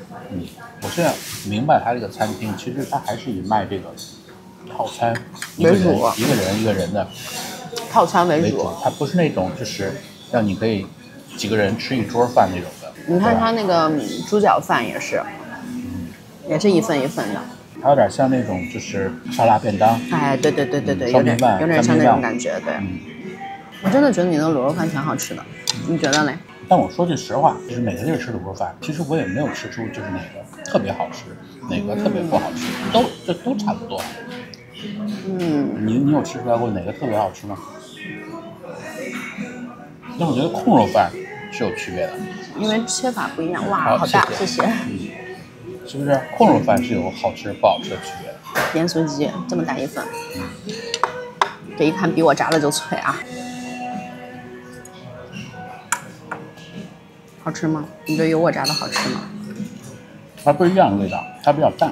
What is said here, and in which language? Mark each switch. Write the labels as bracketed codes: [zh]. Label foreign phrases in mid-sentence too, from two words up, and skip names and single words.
[zh] 我現在明白他這個餐廳，其實他還是以賣這個套餐為主，一個人的套餐為主。它不是那種就是讓你可以幾個人吃一桌飯那種的。你看他那個豬腳飯也是，也是一份一份的。它有點像那種就是沙拉便當。哎，對，有點像那種感覺。對，我真的覺得你的滷肉飯挺好吃的，你覺得嘞？但我說句實話，就是每個地兒吃滷肉飯，其實我也沒有吃出就是哪個特別好吃，哪個特別不好吃，都差不多。你有吃出來過哪個特別好吃嗎？但我覺得控肉飯是有區別的，因為切法不一樣。哇，好大，謝謝。是不是控肉飯是有好吃不好吃的區別的？鹽酥雞這麼大一份，這一看比我炸的就脆啊！好吃嗎？你覺得有我炸的好吃嗎？它不一樣的味道，它比較淡。